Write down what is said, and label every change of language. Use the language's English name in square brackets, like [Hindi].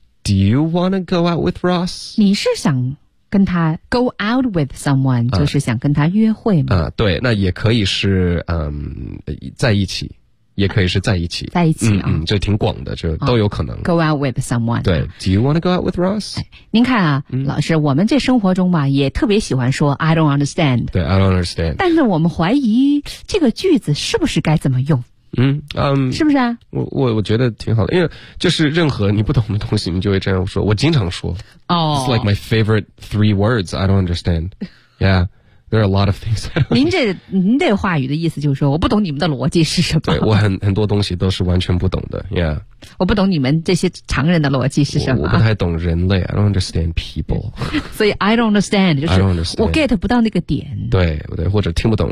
[English] Do you want to go out with Ross？ [Chinese] 你是想跟他 [English] go out with someone， [Chinese] 就是想跟他约会吗、对，那也可以是在一起，也可以是在一起，在一起，嗯，这、嗯、挺广的，就都有可能、 [English] go out with someone，对， Do you want to go out with Ross？ [Chinese] 您看啊、老师，我们这生活中吧也特别喜欢说 [English] I don't understand，对 I don't understand， [Chinese] 但是我们怀疑这个句子是不是该怎么用，是不是啊，我觉得挺好的，因为就是任何你不懂的东西你就会这样说，我经常说哦、 [English] It's like my favorite three words I don't understand Yeah There are a lot of things [Chinese] 您这话语的意思就是说我不懂你们的逻辑是什么，对，我很多东西都是完全不懂的 Yeah 我不懂你们这些常人的逻辑是什么，我不太懂人类 [English] I don't understand people [Chinese] 所以 [English] I don't understand [Chinese] 就是 [English] I don't understand. [Chinese] 我 get 不到那个点，对对，或者听不懂，